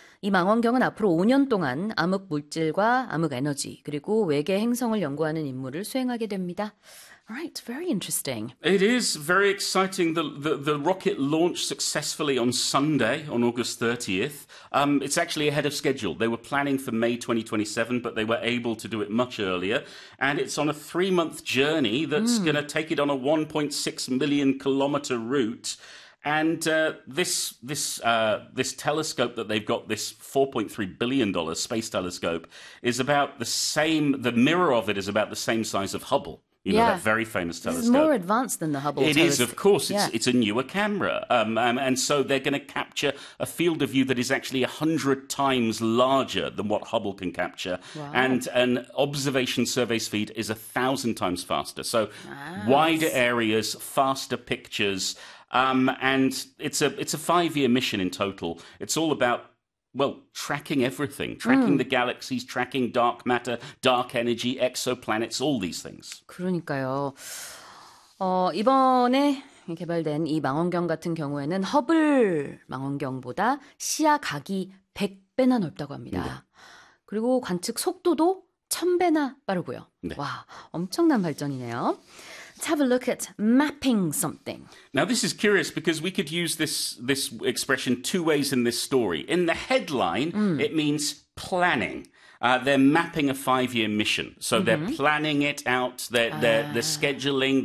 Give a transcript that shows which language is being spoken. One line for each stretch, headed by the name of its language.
Korean: 이 망원경은 앞으로 5년 동안 암흑 물질과 암흑 에너지 그리고 외계 행성을 연구하는 임무를 수행하게 됩니다.
English: Right, very interesting. It is very exciting. The rocket launched successfully on Sunday, on August 30th. It's actually ahead of schedule. They were planning for May 2027, but they were able to do it much earlier. And it's on a three-month journey that's going to take it on a 1.6 million kilometer route. And this telescope that they've got, this $4.3 billion space telescope, is about the same, the mirror of it is about the same size of Hubble. You know, that very famous telescope. It's more advanced than the Hubble telescope. It is, of course. It's a newer camera. And so they're going to capture a field of view that is actually 100 times larger than what Hubble can capture. Wow. And an observation survey speed is 1,000 times faster. So wider areas, faster pictures. And it's a five-year mission in total. It's all about, well, tracking everything, tracking the galaxies, tracking dark matter, dark energy, exoplanets, all these things.
Korean: 그러니까요. 이번에 개발된 이 망원경 같은 경우에는 허블 망원경보다 시야 각이 100배나 넓다고 합니다. 그리고 관측 속도도 1000배나 빠르고요. 와, 엄청난 발전이네요.
English: Let's have a look at mapping something. Now, this is curious because we could use this expression two ways in this story. In the headline, it means planning. They're mapping a five-year mission. So they're planning it out. They're scheduling.